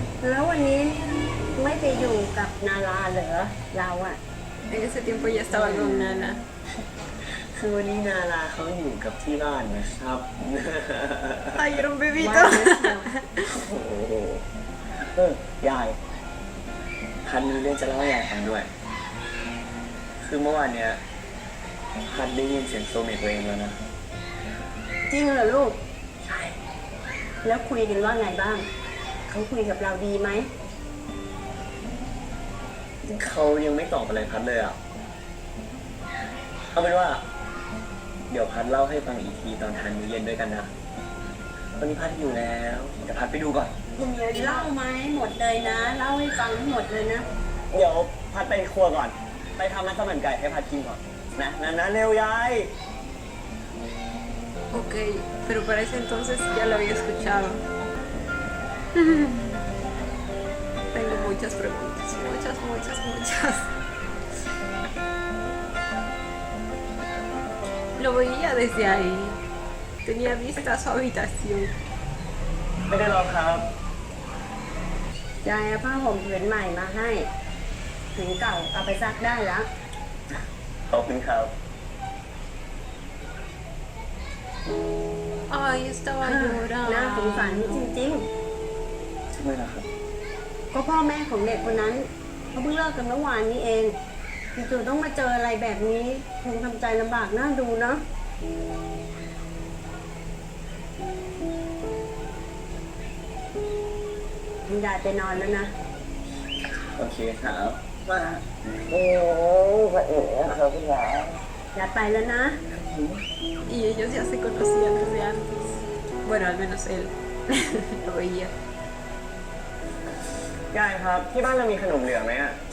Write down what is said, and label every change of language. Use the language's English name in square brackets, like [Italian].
[Thai] แล้ววันนี้ไม่ไปอยู่กับนาราเหรอเราอะ [Spanish] En ese tiempo ya estaba con Nana. [Thai] คือวันนี้นาราเขาอยู่กับที่บ้านนะครับ [Spanish] Ay, era un [Thai] ว่า [Spanish] bebito. [Thai] โอ้โหยาย พัดมีเรื่องจะเล่าให้ยายฟังด้วย คือเมื่อวานเนี้ยพัดได้ยินเสียงโซเมตตัวเองแล้วนะ จริงเหรอลูก ใช่ แล้วคุยกันว่าไงบ้าง เขาคุยกับเราดีไหม เขายังไม่ตอบอะไรพัดเลยอ่ะ เอาเป็นว่า เดี๋ยวพัดเล่าให้ฟังอีกทีตอนทานมื้อเย็นด้วยกันนะ ตอนนี้พัดอยู่แล้วเดี๋ยวพัดไปดูก่อน เล่าไหมหมดเลยนะ เล่าให้ฟังหมดเลยนะ เดี๋ยวพัดไปครัวก่อน ไปทำมัสมั่นไก่ให้พัดกินก่อน นะเร็วยาย [Spanish] Ok, pero para ese entonces ya lo había escuchado. Tengo muchas preguntas, muchas. Lo veía desde ahí. Tenía vista a su habitación. [Thai] ไม่ได้หรอกครับ ยายเอาผ้าห่มผืนใหม่มาให้ผืนเก่าเอาไปซักได้แล้ว ขอบคุณครับ [Spanish] Ay, estaba [Thai] น่าสงสาร [Spanish] llorando. [Thai] จริง ทำไมล่ะครับ ๆ ก็พ่อแม่ของเด็กคนนั้นเขาเพิ่งเลิกกันเมื่อวานนี้เองจู่ๆต้องมาเจออะไรแบบนี้คงทำใจลำบากน่าดูเนาะ คุณยายไปนอนแล้วนะ โอเคครับ โอ้พระเอกครับคุณยายยายไปแล้วนะ [Spanish] Y ellos ya se conocían desde antes. Bueno, al menos él lo veía. [Thai] ยายครับ ที่บ้านเรามีขนมเหลือไหมอ่ะ